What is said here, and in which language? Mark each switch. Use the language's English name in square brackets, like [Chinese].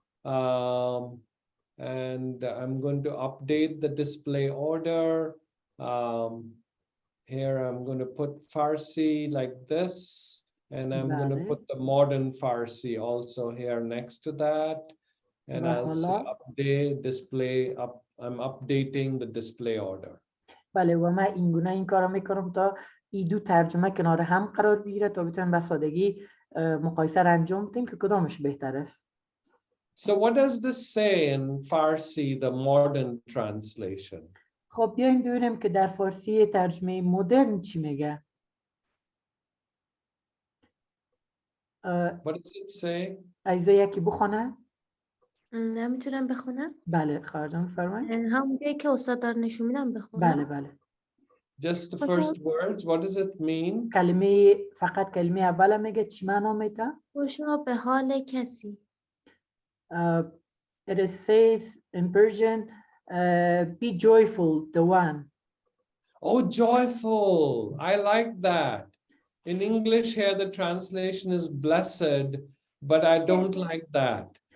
[English] And I'm going to update the display order. Here I'm going to put Farsi like this, and I'm going to put the modern Farsi also here next to that. And I'll say update display up. I'm updating the display order. [Persian] بله و من اینگونه این کارو میکنم تا این دو ترجمه کنار هم قرار بگیره تا بتونیم به سادگی مقایسه را انجام بدیم که کدامش بهتر است. [English] So what does this say in Farsi, the modern translation? [Persian] خب بیایم ببینیم که در فارسی ترجمه مدرن چی میگه. [English] What does it say? [Persian] عزیزه یکی بخونه؟ نمیتونم بخونم؟ بله خواهرجان بفرمایید. همونجایی که استاد دار نشون میدم بخونم. بله بله. [English] Just the first words. What does it mean? [Persian] کلمه فقط کلمه اول میگه چی معنا میده؟ خوشا به حال کسی. [English] It says in Persian, be joyful, the one. Oh, joyful. I like that. In English here, the translation is blessed, but I don't like that.